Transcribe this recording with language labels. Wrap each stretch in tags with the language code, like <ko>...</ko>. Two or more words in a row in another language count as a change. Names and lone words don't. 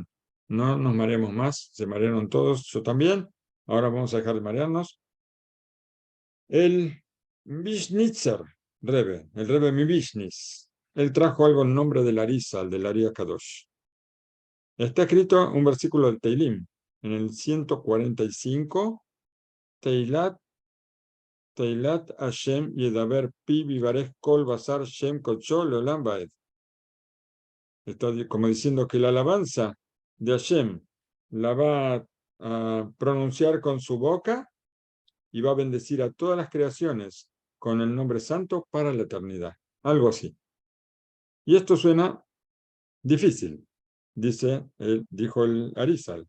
<es>No nos mareemos más, se marearon todos, yo también. Ahora vamos a dejar de marearnos. El Vishnitzer Rebbe, el Rebbe Mivishnis, él trajo algo en nombre del Arizal, del Ari Kadosh. Está escrito un versículo del Teilim, en el 145,</es> <he>תהלת השם ידבר פי ויברך כל בשר שם קדשו לעולם ועד.</he> <es>Está como diciendo que la alabanza de Hashem la va a pronunciar con su boca y va a bendecir a todas las creaciones con el nombre santo para la eternidad. Algo así. Y esto suena difícil, dijo el Arizal.</es>